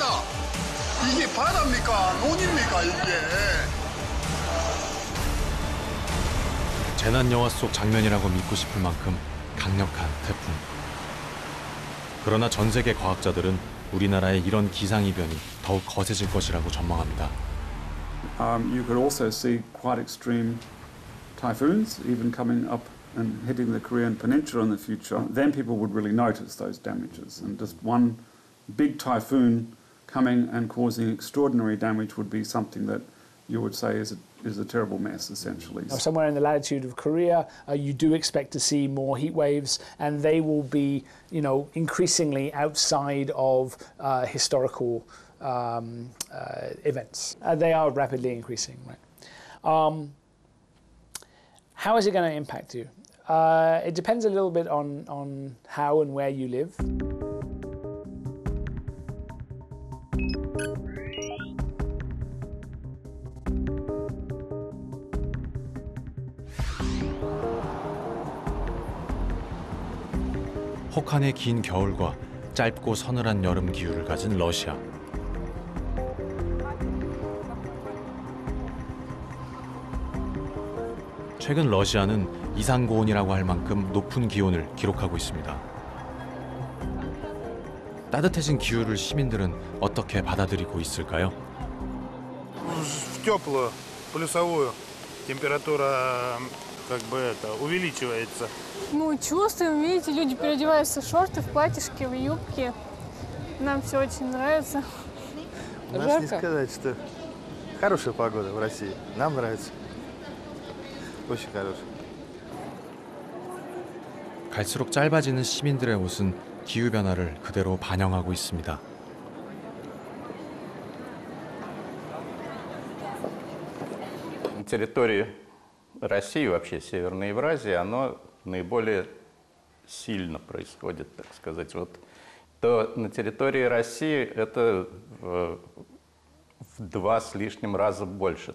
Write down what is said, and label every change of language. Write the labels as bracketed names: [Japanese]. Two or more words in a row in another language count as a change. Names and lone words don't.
[Korean] 이게 바다입니까? 논입니까, 이게? 재난 영화 속 장면이라고 믿고 싶을 만큼 강력한 태풍. 그러나 전 세계 과학자들은 우리나라의 이런 기상이변이 더욱 거세질 것이라고 전망합니다. [English] You could also see quite extreme typhoons even coming up and hitting the Korean Peninsula in the future. Then people would really notice those damages, and just one big typhoon coming and causing extraordinary damage would be something that you would say is a terrible mess, essentially. Somewhere in the latitude of Korea, you do expect to see more heat waves, and they will be, increasingly outside of historical events. They are rapidly increasing, right? How is it going to impact you? It depends a little bit on how and where you live. [Korean] 혹한의 긴 겨울과 짧고 서늘한 여름 기후를 가진 러시아. 최근 러시아는 이상고온이라고 할 만큼 높은 기온을 기록하고 있습니다. 따뜻해진 기후를 시민들은 어떻게 받아들이고 있을까요? [Russian] В теплую, плюсовую температура увеличивается. Мы чувствуем, видите, люди переодеваются в шорты, в платьишки, в юбки. Нам все очень нравится. Можно не сказать, что хорошая погода в России. Нам нравится. Очень хорошая. [Korean] 갈수록 짧아지는 시민들의 옷은 기후변화를 그대로 반영하고 있습니다. [Russian] Территории России, вообще Северной Евразии, оно наиболее сильно происходит, так сказать. То на территории России это в 2 с лишним раза больше.